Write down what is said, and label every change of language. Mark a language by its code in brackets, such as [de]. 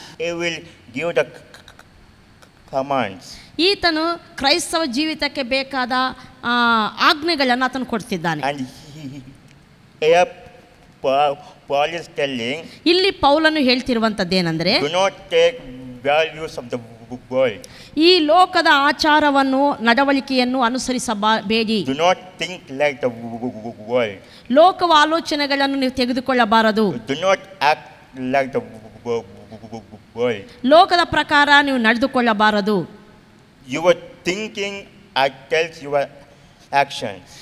[en] he will give the commands. [kn] ಈತನು ಕ್ರೈಸ್ತವ ಜೀವಿತಕ್ಕೆ ಬೇಕಾದ ಆಜ್ಞೆಗಳನ್ನು ಆತನು ಕೊಡ್ತಿದ್ದಾನೆ. [en] And here Paul is telling, [kn] ಇಲ್ಲಿ ಪೌಲನು ಹೇಳ್ತಿರುವಂಥದ್ದೇನೆಂದರೆ, [en] do not take values of the world. [kn] ಈ ಲೋಕದ ಆಚಾರವನ್ನು ನಡವಳಿಕೆಯನ್ನು ಅನುಸರಿಸಬೇಡಿ. [en] Do not think like the world. [kn] ಲೋಕವ ಆಲೋಚನೆಗಳನ್ನು ನೀವು ತೆಗೆದುಕೊಳ್ಳಬಾರದು. [en] Do not act like the world. [kn] ಲೋಕದ ಪ್ರಕಾರ ನೀವು ನಡೆದುಕೊಳ್ಳಬಾರದು. [en] Your thinking tells your actions.